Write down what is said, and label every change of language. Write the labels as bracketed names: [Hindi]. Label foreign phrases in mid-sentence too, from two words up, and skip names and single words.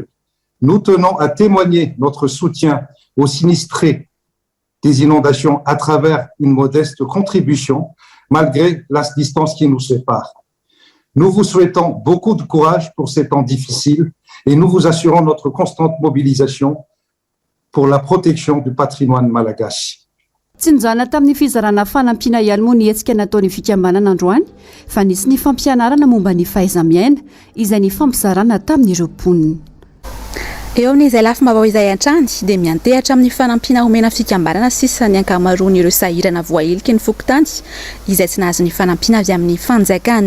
[French] Nous tenons à témoigner notre soutien aux sinistrés des inondations à travers une modeste contribution, malgré la distance qui nous sépare. Nous vous souhaitons beaucoup de courage pour ces temps difficiles et nous vous assurons notre constante mobilisation pour la protection du patrimoine malagasy. [Malagasy] Tsy nijana tamin'ny fizarana fanampina ihany moa ny hetsika nataony fikambanana androany fa nisy ny fampianarana momba ny fahaiza-miaina izay ny fampizarana tamin'ireo mponina. Eo amin'izay lafim-baovao izay antrany dia miantehatra amin'ny fanampina omena fikambanana sisa ny ankamaroan'ireo sahirana voailiky ny fokotany izay tsy nahazo ny fanampina avy amin'ny fanjakana.